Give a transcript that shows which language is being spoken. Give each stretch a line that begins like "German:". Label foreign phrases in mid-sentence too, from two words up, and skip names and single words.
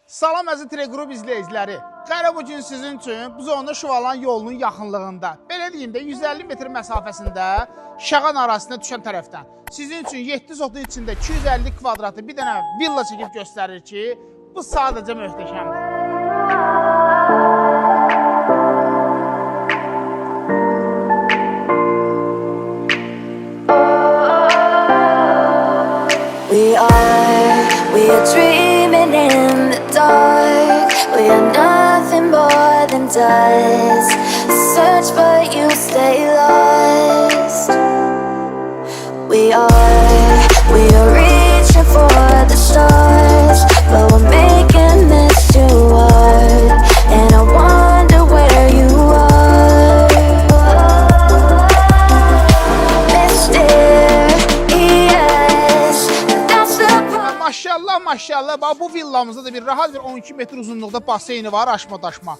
Azerbaijani: Salam əziz Teleqrup izləyiciləri. Qərə bu gün sizin üçün Buzovna Şuvalan yolunun yaxınlığında, belə deyim də 150 metr məsafəsində Şağan arasına düşən tərəfdən sizin üçün 7 sotu içində 250 kvadratı bir dənə villa çəkib göstərir ki, bu sadəcə möhtəşəmdir.
English: We are dreaming in the dark. We are nothing more than dust. Search but you stay lost. We are reaching for the stars, but we're making this too hard. And I wonder where you are,
Azerbaijani: Maşallah, maşallah. Bax, bu villamızda da bir rahat bir 12 metr uzunluqda baseyni var, aşma daşma.